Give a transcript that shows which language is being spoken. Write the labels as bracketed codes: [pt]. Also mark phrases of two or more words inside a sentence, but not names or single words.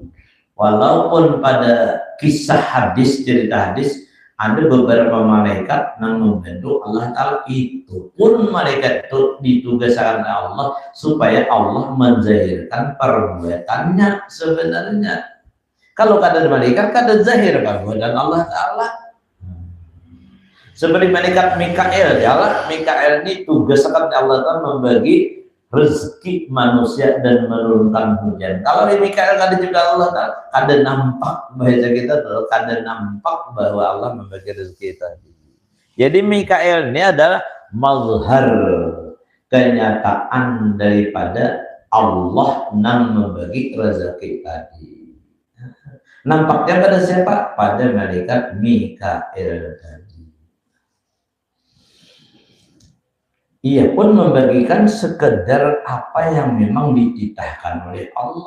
[id] Walaupun pada kisah hadis, cerita hadis ada beberapa malaikat yang membantu Allah Ta'ala, itu pun malaikat itu ditugaskan oleh Allah supaya Allah menzahirkan perbuatannya sebenarnya. [bjn] Kalau kada malaikat kada zahir perbuatan Allah Ta'ala. [id] Seperti malaikat Mikael, ya Allah, Mikael ini tugaskan Allah Ta'ala membagi rezeki manusia dan menurunkan hujan. [bjn] Kalau di Mikael kada juga Allah Ta'ala, kada nampak bahasa kita tuh, kada nampak bahwa Allah membagi rezeki tadi. [id] Jadi Mikael ini adalah mazhar kenyataan daripada Allah yang membagi rezeki tadi. Nampaknya pada siapa? Pada malaikat Mikail tadi. Ia pun membagikan sekedar apa yang memang dititahkan oleh Allah.